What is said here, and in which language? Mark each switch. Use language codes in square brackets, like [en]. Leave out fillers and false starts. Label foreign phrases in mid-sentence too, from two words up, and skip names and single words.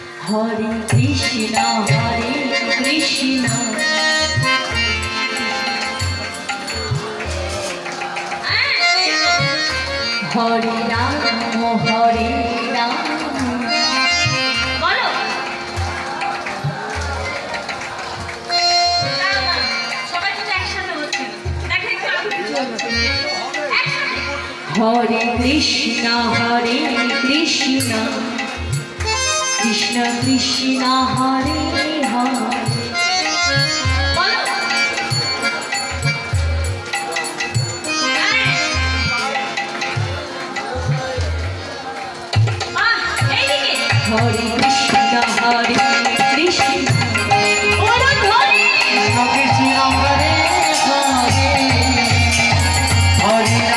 [bn] Hare Krishna Hare Rama বলো সবাই কিন্তু একসাথে হচ্ছে দেখো একটু আগে কিছু Hare Krishna Krishna Krishna Hare Hare Hare Krishna Krishna Hare Krishna Hare Hare